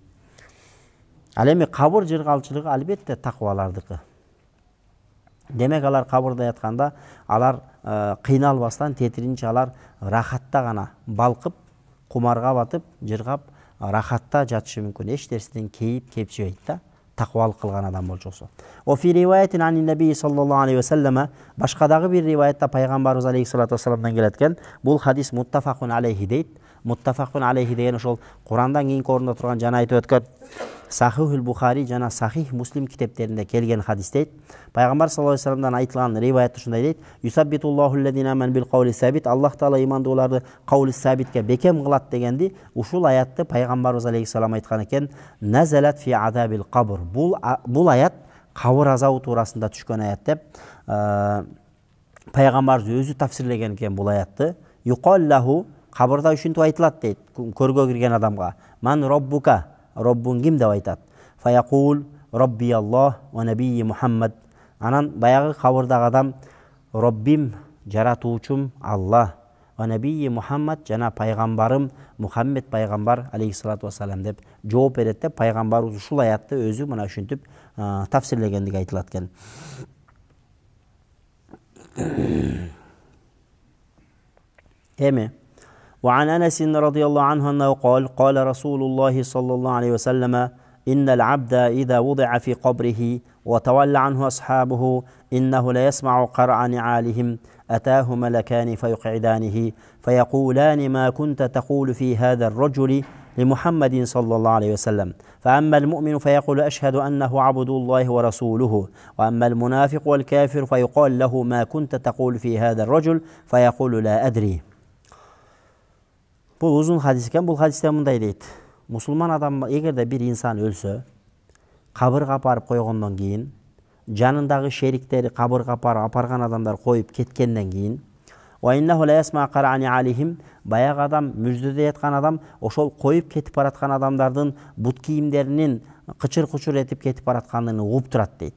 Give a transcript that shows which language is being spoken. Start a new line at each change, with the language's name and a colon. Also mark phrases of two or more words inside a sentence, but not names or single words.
Kyrgyz: Ал эми кабыр жыргалчылыгы албетте такыбалардыкы. Демек алар кабырда ятканда алар кыйналбастан, тетиринче алар рахатта гана балкып, кумарга батып, жыргап, рахатта жатышы мүмкүн. Эч нерседен кейип кепчибейт да, такыбалык кылган адам болчусу.
Arabic: و في رواية عن النبي صلى الله عليه وسلم,
Kyrgyz: башкадагы бир риваятта пайгамбарыбыз
Arabic: عليه الصلاة والسلام
Kyrgyz: келеткен, бул хадис
Arabic: متفق عليه
Kyrgyz: дейт.
Arabic: متفق عليه
Kyrgyz: деген ошол Курандан кийинки орунда турган жана айтып өткөн Сахихул Бухари жана Сахих Муслим китептеринде келген хадис дейт. Пайгамбар
Arabic: صلى الله عليه وسلم
Kyrgyz: айтылган риваят ушундай дейт:
Arabic: "يثبت الله الذين آمنوا بالقول الثابت."
Kyrgyz: Аллах Таала имандууларды
Arabic: قول ثابت
Kyrgyz: бекем кылат дегенди ушул аятты пайгамбарыбыз алейхиссалам айткан экен.
Arabic: نزلت في عذاب القبر.
Kyrgyz: Бул аят кабыр азабы туурасында түшкөн аят деп пайгамбарыбыз өзү тафсирлеген экен бул аятты. Юқаллаху, кабырда ушинтип айтылат дейт көргө кирген адамга.
Arabic: من ربك,
Kyrgyz: роббуң ким деп айтат.
Arabic: فيقول ربي الله ونبيي محمد.
Kyrgyz: Анан баягы кабырдагы адам роббим, жаратуучум Аллах,
Arabic: ونبيي محمد,
Kyrgyz: жана пайгамбарым Мухаммед пайгамбар
Arabic: عليه الصلاة والسلام
Kyrgyz: деп жооп берет деп пайгамбарыбыз ушул аятты өзү мына ушинтип тафсирлегендиги айтылат экен.
Arabic: Эми وعن أنس رضي الله عنه أنه قال رسول الله صلى الله عليه وسلم: إن العبد إذا وضع في قبره وتولى عنه أصحابه إنه لا يسمع قرع نعالهم أتاه ملكان فيقعدانه فيقولان: ما كنت تقول في هذا الرجل لمحمد صلى الله عليه وسلم. فأما المؤمن فيقول: أشهد أنه عبد الله ورسوله. وأما المنافق والكافر فيقال له: ما كنت تقول في هذا الرجل فيقول: لا أدري.
Kyrgyz: Бул узун хадис экен. Бул хадисте мындай дейт: мусулман адам эгерде бир инсан өлсө, кабырга апарып койгондон кийин, жанындагы шериктери кабырга апарган адамдар коюп кеткенден кийин, баягы адам, мүрзөдө яткан адам, ошол коюп кетип бараткан адамдардын бут кийимдеринин кычыр-кучыр этип кетип баратканын угуп турат дейт.